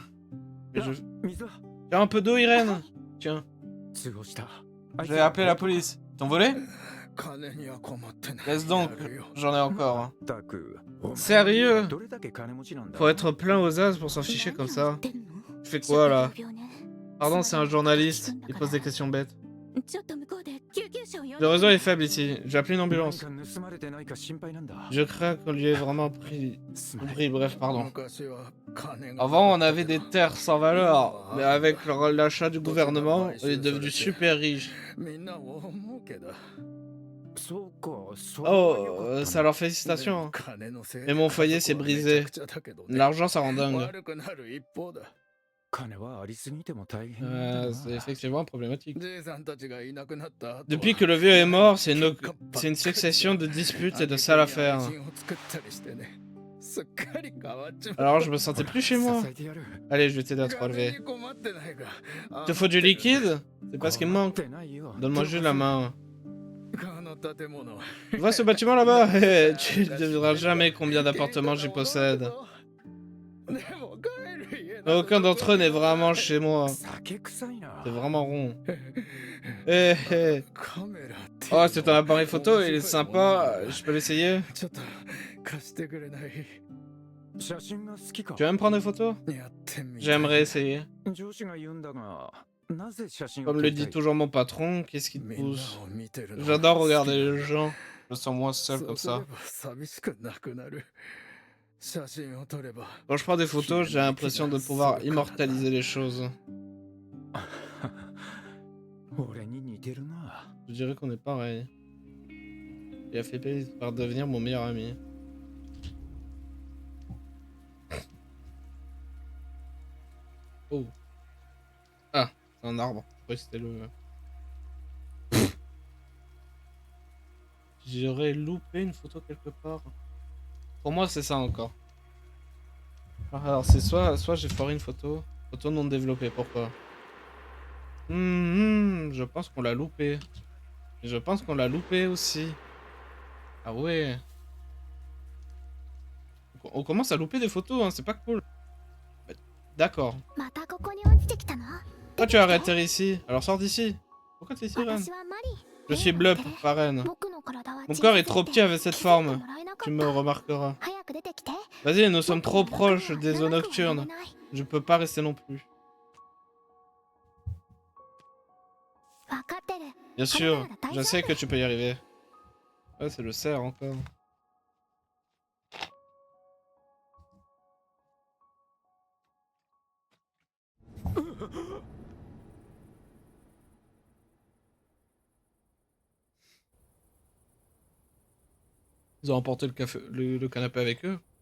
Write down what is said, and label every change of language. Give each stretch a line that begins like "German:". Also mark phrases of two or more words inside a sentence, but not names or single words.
French: Mais Tiens, un peu d'eau, Irène. Tiens, je vais appeler la police. T'ont volé? Laisse donc, j'en ai encore. Hein. Sérieux? Faut être plein aux as pour s'en ficher comme ça. Tu fais quoi là? Pardon, c'est un journaliste. Il pose des questions bêtes.
Japanese: ちょっと向こうで救急車を呼ん
French: Le
Japanese: で
French: réseau est faible ici. J'ai appelé une ambulance. Je crains qu'on lui ait vraiment pris. Bref, pardon. Avant, on avait des terres sans valeur, mais avec l'achat du gouvernement, on est devenu super riche. Oh, ça leur félicitations. Mais mon foyer s'est brisé. L'argent, ça rend dingue.
Japanese: 金はありすぎても大変だな。
French: C'est effectivement problématique.
Japanese: じいさんたちがいなくなった後は
French: Depuis que le vieux est mort, c'est une succession de disputes et de sales affaires.
Japanese: 愛人を作ったりしてねすっかり変わっちまった
French: Alors je me sentais plus chez moi.
Japanese: 支えてやる。
French: Allez, je vais t'aider à te
Japanese: 金
French: relever.
Japanese: に困ってないか
French: Te faut du liquide? C'est pas ce qui me
Japanese: 困っ
French: manque.
Japanese: てないよ。
French: Donne-moi juste la main.
Japanese: この建物
French: Vois ce bâtiment là-bas? Tu ne devineras jamais combien d'appartements j'y possède.
Japanese: でも帰る家
French: Aucun d'entre eux n'est vraiment chez moi.
Japanese: 酒臭いな。
French: C'est vraiment rond. Eh, eh.
Japanese: カメラって
French: Oh, c'est ton appareil photo, il est sympa. Je peux l'essayer?
Japanese: ちょっと貸してくれない写真が好きか。
French: Tu vas me prendre des photos?
Japanese: やってみたい
French: J'aimerais essayer.
Japanese: 上司が言うんだが、なぜ写真を
French: Comme
Japanese: 撮
French: le
Japanese: りた
French: dit
Japanese: い？
French: toujours mon patron, qu'est-ce qui te
Japanese: みんな
French: pousse?
Japanese: を見てるの
French: J'adore regarder les gens. Je me sens moins seul
Japanese: そ
French: comme
Japanese: うすれ
French: ça.
Japanese: ば寂しくなくなる写真を撮れば
French: Quand je prends des photos, j'ai l'impression de pouvoir immortaliser les choses.
Japanese: 俺に似てるな。
French: Je dirais qu'on est pareil. Il a fait par devenir mon meilleur ami. Oh. Ah, c'est un arbre. Oui, c'était le... J'aurais loupé une photo quelque part. Pour moi, c'est ça encore. Alors, c'est soit j'ai foiré une photo. Photo non développée, pourquoi? Je pense qu'on l'a loupé. Je pense qu'on l'a loupé aussi. Ah ouais. On commence à louper des photos, hein, c'est pas cool. D'accord.
Japanese: またここに落ちてきたの
French: Pourquoi tu arrêtes ici? Alors sors d'ici. Pourquoi t'es ici, Ren?
Japanese: 私はマリ
French: Je suis Blup, pas Ren.
Japanese: 僕の体は
French: Mon corps est trop petit avec cette
Japanese: 気づいて
French: forme.
Japanese: もらえなか
French: Tu
Japanese: っ
French: me
Japanese: た
French: remarqueras.
Japanese: 早く出てきて
French: Vas-y, nous sommes trop
Japanese: 僕の中
French: proches
Japanese: は
French: des eaux
Japanese: 長くはいられ
French: nocturnes.
Japanese: ない
French: Je peux pas rester non plus.
Japanese: 分かってる
French: Bien sûr, je sais que tu peux y arriver. Ouais, c'est le cerf encore. Ils ont emporté le canapé avec eux.